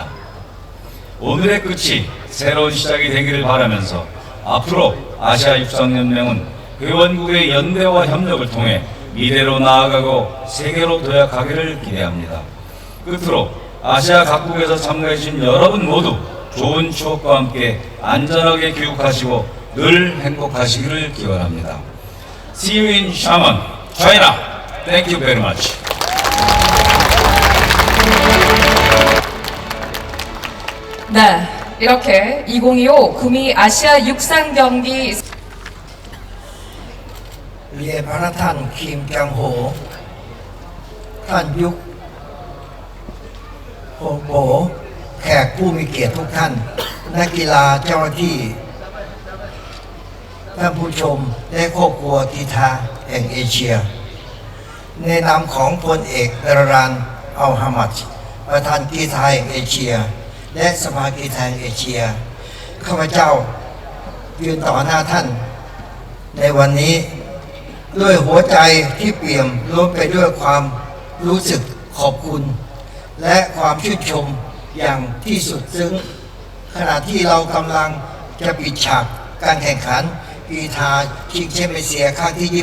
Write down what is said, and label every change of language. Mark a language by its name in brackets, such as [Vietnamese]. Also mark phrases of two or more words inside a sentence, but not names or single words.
[Korean] 오늘의 끝이 새로운 시작이 되기를 바라면서 앞으로 아시아 육상연맹은 회원국의 연대와 협력을 통해 미래로 나아가고 세계로 도약하기를 기대합니다. 끝으로 아시아 각국에서 참가해 주신 여러분 모두 좋은 추억과 함께 안전하게 귀국하시고 늘 행복하시기를 기원합니다. [English] See you in Xiamen, China. Thank you very much. [Korean] 네, 이렇게 2025 구미 아시아 육상 경기 예, 바라탄 김경호, 탄육 [Thai] โห แขกผู้มีเกียรติทุกท่าน นักกีฬาเจ้าหน้าที่ท่านผู้ชมและครอบครัวกีฬาแห่งเอเชีย ในนามของพลเอกดารานอัลฮามัดประธานกีฬาแห่งเอเชีย และสภากีฬาแห่งเอเชีย ข้าพเจ้ายืนต่อหน้าท่านในวันนี้ด้วยหัวใจที่เปี่ยมล้นไปด้วยความรู้สึกขอบคุณและความชื่นชมอย่างที่สุดซึ้งขณะที่เรากำลังจะปิดฉากการแข่งขันกีฬาชิงแชมป์เอเชียครั้งที่